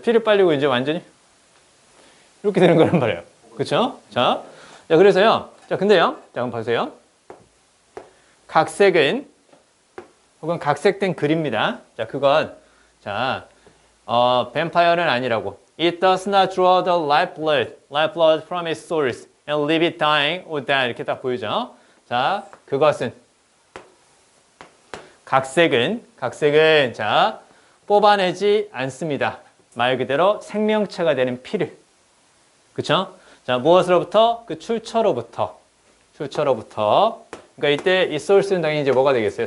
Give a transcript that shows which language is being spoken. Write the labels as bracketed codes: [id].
[ko] 피를 빨리고 이제 완전히 이렇게 되는 거란 말이에요. 그쵸? 자, 그래서요. 자, 근데요. 자, 한번 보세요. 각색은 혹은 각색된 글입니다. 자, 그건 자, 뱀파이어는 아니라고. [en] It does not draw the lifeblood from its source and leave it dying or die. [ko] 이렇게 딱 보이죠? 자, 그것은 각색은 자, 뽑아내지 않습니다. 말 그대로 생명체가 되는 피를. 그쵸? 자, 무엇으로부터? 그 출처로부터. 그러니까 이때 이 source는 당연히 이제 뭐가 되겠어요?